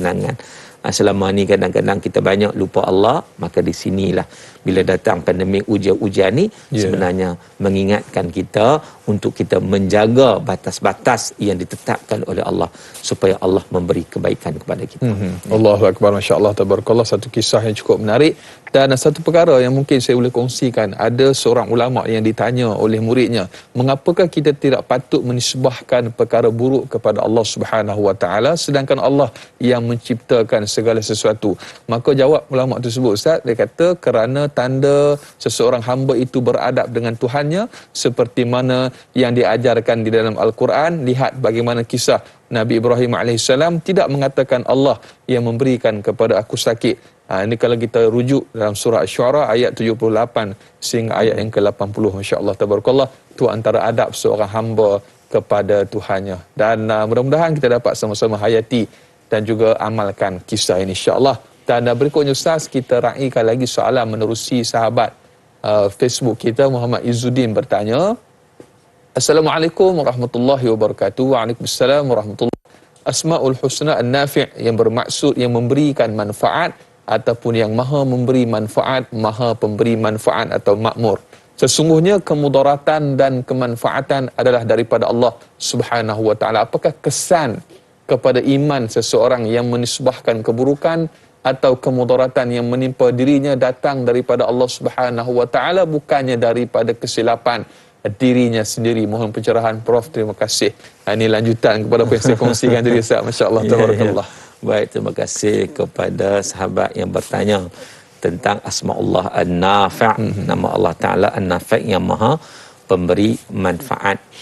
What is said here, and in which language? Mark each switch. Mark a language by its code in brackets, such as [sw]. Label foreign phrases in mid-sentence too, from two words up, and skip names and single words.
[ms] Selama ni kadang-kadang kita banyak lupa Allah, maka di sinilah bila datang pandemik ujian-ujian ni sebenarnya mengingatkan kita untuk kita menjaga batas-batas yang ditetapkan oleh Allah supaya Allah memberi kebaikan kepada kita. [ar] الله أكبر، ما شاء الله، تبارك الله. [ms] Satu kisah yang cukup menarik. Dan satu perkara yang mungkin saya boleh kongsikan, ada seorang ulama yang ditanya oleh muridnya, mengapakah kita tidak patut menisbahkan perkara buruk kepada [ar] الله سبحانه وتعالى [ms] sedangkan Allah yang menciptakan segala sesuatu? Maka jawab ulama tersebut, Ustaz, dia kata kerana tanda seseorang hamba itu beradab dengan Tuhannya seperti mana yang diajarkan di dalam Al-Quran. Lihat bagaimana kisah Nabi Ibrahim AS tidak mengatakan Allah yang memberikan kepada aku sakit. Ini kalau kita rujuk dalam surah Asy-Syu'ara ayat 78 sehingga ayat yang ke-80. [ar] ما شاء الله، تبارك الله. [ms] Itu antara adab seorang hamba kepada Tuhannya. Dan mudah-mudahan kita dapat sama-sama hayati dan juga amalkan kisah ini, [ar] إن شاء الله. [ms] Dan berikutnya Ustaz, kita raikan lagi soalan menerusi sahabat Facebook kita. Muhammad Izzuddin bertanya, [ar] السلام عليكم ورحمة الله وبركاته. وعليكم السلام ورحمة الله وبركاته. [ms] Asmaul Husna An-Nafi' yang bermaksud yang memberikan manfaat ataupun yang maha memberi manfaat, maha pemberi manfaat atau makmur. Sesungguhnya kemudaratan dan kemanfaatan adalah daripada [ar] الله سبحانه وتعالى. [ms] Apakah kesan kepada iman seseorang yang menisbahkan keburukan atau kemudaratan yang menimpa dirinya datang daripada [ar] الله سبحانه وتعالى, [ms] bukannya daripada kesilapan dirinya sendiri? Mohon pencerahan Prof. Terima kasih. Ini lanjutan kepada apa yang saya kongsikan tadi, Ustaz. [ar] ما شاء الله، تبارك الله. [ms] Baik, terima kasih kepada sahabat yang bertanya tentang Asma'ullah An-Nafi', nama Allah Ta'ala An-Nafi' yang maha pemberi manfaat.